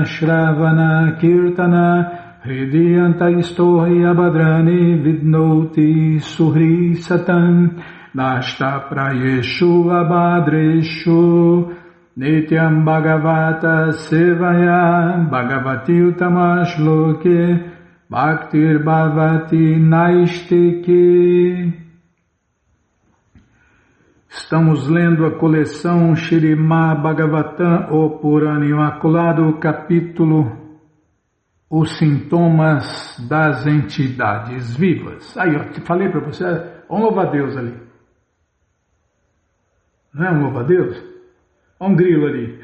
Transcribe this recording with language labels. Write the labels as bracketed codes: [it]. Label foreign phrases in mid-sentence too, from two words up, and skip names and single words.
[sa] Shravana Kirtana Hridiyanta Istohi Abhadrani Vidnoti Suhri Satam Nashta Prayeshu Abhadreshu Nityam Bhagavata Sevaya Bhagavati Utamashloke Bhaktir Bhavati Naistike. [pt] Estamos lendo a coleção Śrīmad Bhagavatam, o Purana Imaculado, capítulo Os Sintomas das Entidades Vivas. Aí, ó, te falei para você, um louva-a-Deus ali. Não é um louva-a-Deus? Olha um grilo ali.